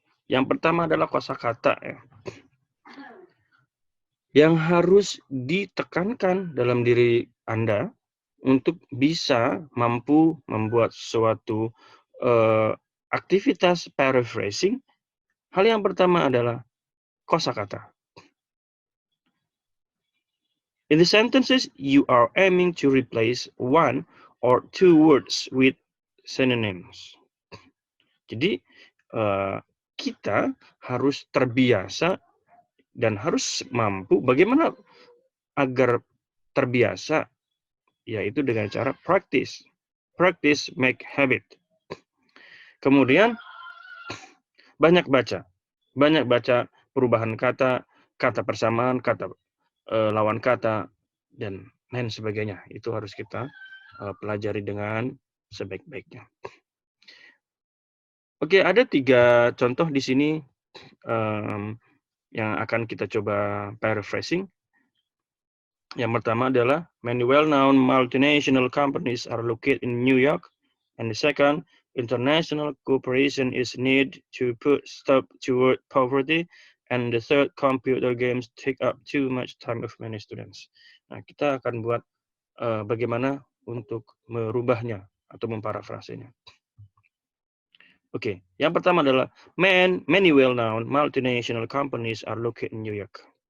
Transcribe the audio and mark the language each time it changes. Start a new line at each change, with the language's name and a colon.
Indonesian: Yang pertama adalah kosakata, ya, yang harus ditekankan dalam diri Anda untuk bisa mampu membuat suatu aktivitas paraphrasing. Hal yang pertama adalah kosakata.
English: In the sentences, you are aiming to replace one or two words with synonyms.
Indonesian: Jadi, kita harus terbiasa dan harus mampu bagaimana agar terbiasa, yaitu dengan cara practice.
English: Practice make habit.
Indonesian: Kemudian, banyak baca perubahan kata, kata persamaan, kata lawan kata, dan lain sebagainya. Itu harus kita pelajari dengan sebaik-baiknya. Oke, ada 3 contoh di sini yang akan kita coba paraphrasing. Yang pertama adalah,
English: many well-known multinational companies are located in New York. And the second, international cooperation is needed to put stop to word poverty. And the third, computer games take up too much time of many students.
Indonesian: Nah, kita akan buat bagaimana untuk merubahnya atau memparafrasenya. Oke, yang pertama adalah,
English: many well-known multinational companies are located in New York.